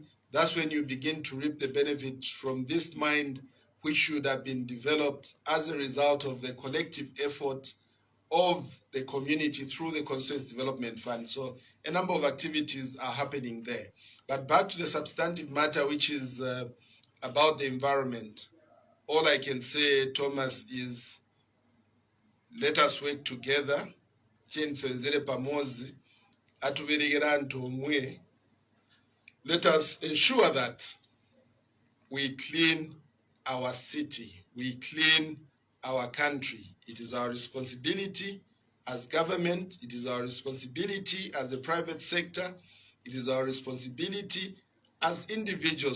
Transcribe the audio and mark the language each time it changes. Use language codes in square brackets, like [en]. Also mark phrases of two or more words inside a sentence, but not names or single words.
[en] That's when you begin to reap the benefits from this mind, which should have been developed as a result of the collective effort of the community through the Constituency Development Fund. So a number of activities are happening there. But back to the substantive matter, which is about the environment. All I can say, Thomas, is let us work together [ny] tiensenzere pamozi atuberekera anthu omwe. [en] Let us ensure that we clean our city, we clean our country. It is our responsibility as government, it is our responsibility as the private sector, it is our responsibility as individuals.